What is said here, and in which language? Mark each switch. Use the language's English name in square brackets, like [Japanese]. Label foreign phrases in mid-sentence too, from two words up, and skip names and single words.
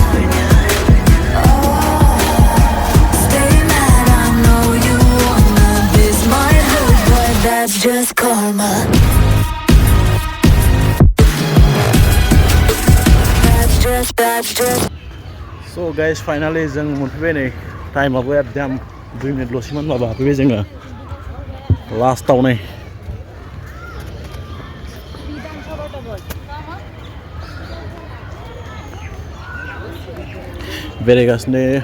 [English] Stay mad, I know you wanna. This might hurt, but that's just karma. That's just. So guys [Bodo] finally जों मोनफैबाय नै टाइमाबो एकदम 2 मिनिटल'सैमोन माबा हाफैबाय जोङो लास्टाव नै बेरायगासिनो